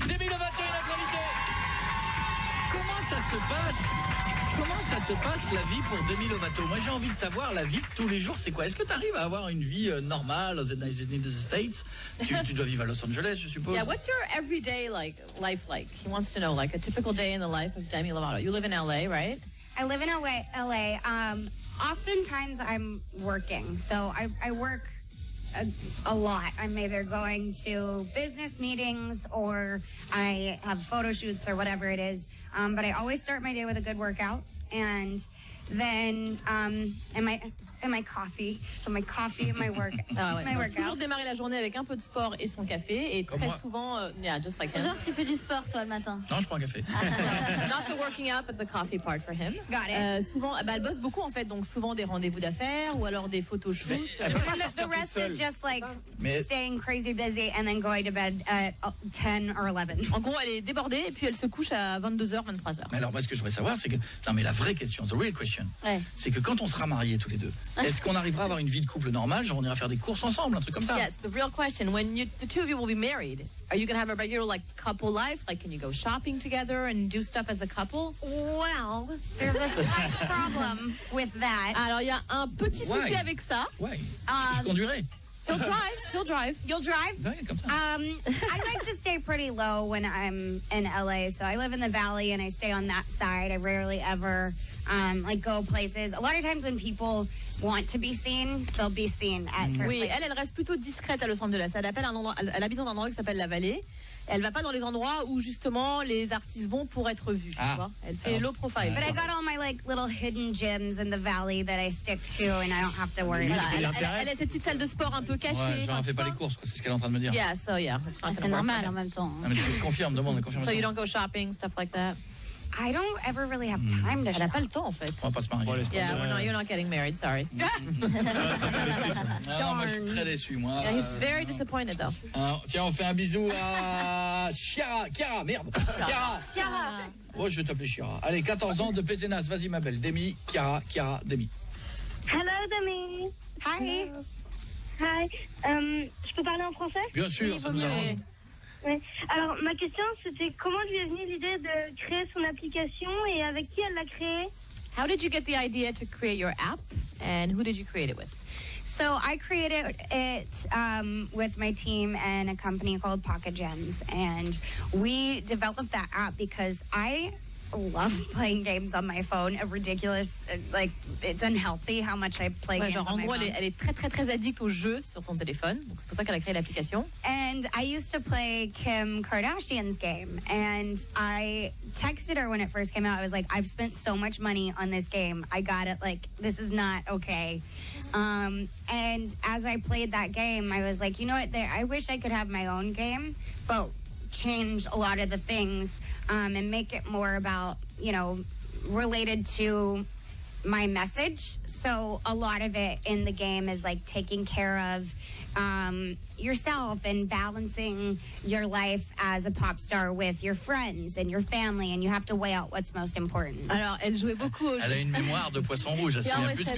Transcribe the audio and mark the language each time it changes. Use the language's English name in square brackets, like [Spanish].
[French] Demi Lovato est notre invité. Comment ça se passe? comment ça se passe la vie pour Demi Lovato? Moi j'ai envie de savoir la vie de tous les jours, c'est quoi? Est-ce que tu arrives à avoir une vie normale aux States? tu dois vivre à Los Angeles, je suppose. [English] Yeah, what's your everyday life like? He wants to know like a typical day in the life of Demi Lovato. You live in LA, right? I live in LA. Oftentimes I'm working, so I work a lot. I'm either going to business meetings or I have photo shoots or whatever it is. But I always start my day with a good workout, and then and my coffee. So my coffee and my work. My workout. [French] Toujours démarrer la journée avec un peu de sport et son café, et très souvent, [English] yeah, just like him. [French] Genre, tu fais du sport toi le matin? Non, je prends un café. [English] Not the working out, but the coffee part for him. Got it. [French] Souvent, elle bosse beaucoup en fait, donc souvent des rendez-vous d'affaires ou alors des photos shoots. [English] And the rest is just like staying crazy busy and then going to bed at 10 or 11. [French] En gros, elle est débordée et puis elle se couche à 22h, 23h. Mais alors moi, ce que je voudrais savoir, c'est que non, mais la vraie question, [English] the real question, [French] c'est que quand on sera mariés tous les deux, est-ce qu'on arrivera à avoir une vie de couple normale, genre on ira faire des courses ensemble, un truc comme ça? [English] Yes, the real question, when the two of you will be married, are you going to have a regular like couple life? Like, can you go shopping together and do stuff as a couple? Well, there's a slight problem with that. [French] Alors, il y a un petit souci avec ça. Ouais. Je conduirai. [English] He'll drive. You'll drive? [French] Ouais, comme ça. [English] I like to stay pretty low when I'm in LA. So I live in the valley and I stay on that side. I rarely ever like go places. A lot of times when people want to be seen, they'll be seen at certain places. [French] Oui, elle reste plutôt discrète à Los Angeles. Elle habite dans un endroit qui s'appelle la Vallée. Elle va pas dans les endroits où justement les artistes vont pour être vus. Tu vois? Elle fait low profile. [English] But I got all my like little hidden gyms in the valley that I stick to, and I don't have to worry about it. [French] Elle a cette petite salle de sport un peu cachée. Ouais, genre elle fait pas les courses, quoi. C'est ce qu'elle est en train de me dire. [English] Yeah, so yeah. [French] C'est normal en même temps. Non, mais tu confirmes, demande la confirmation. [English] So you don't go shopping, stuff like that. I don't ever really have time to shop. [French] Elle a pas le temps en fait. On va pas se marier. [English] Yeah, you're not getting married, sorry. [French] Non, moi je suis très déçu, moi. [English] Yeah, he's very disappointed though. [French] Tiens, on fait un bisou à Chiara, merde. Chiara. Oh, je vais t'appeler Chiara. Allez, 14 ans de Pézenas, vas-y ma belle. Demi, Chiara, Demi. [English] Hello, Demi. Hi. Hi. [French] Je peux parler en français? Bien sûr, ça nous arrange. Oui. Alors, ma question, c'était comment lui est venue l'idée de créer son application et avec qui elle l'a créée? [English] How did you get the idea to create your app, and who did you create it with? So I created it with my team and a company called Pocket Gems, and we developed that app because I love playing games on my phone. Ridiculous, like it's unhealthy how much I play games on my phone. [French] Elle est très très très addict aux jeux sur son téléphone, donc c'est pour ça qu'elle a créé l'application. [English] And I used to play Kim Kardashian's game, and I texted her when it first came out. I was like, I've spent so much money on this game. I got it. Like, this is not okay. And as I played that game, I was like, you know what? I wish I could have my own game, but change a lot of the things and make it more about, you know, related to my message. So a lot of it in the game is like taking care of yourself and balancing your life as a pop star with your friends and your family, and you have to weigh out what's most important. [French] Alors, elle jouait beaucoup aux jeux. Elle a une mémoire de poisson rouge, elle se souvient plus de ce que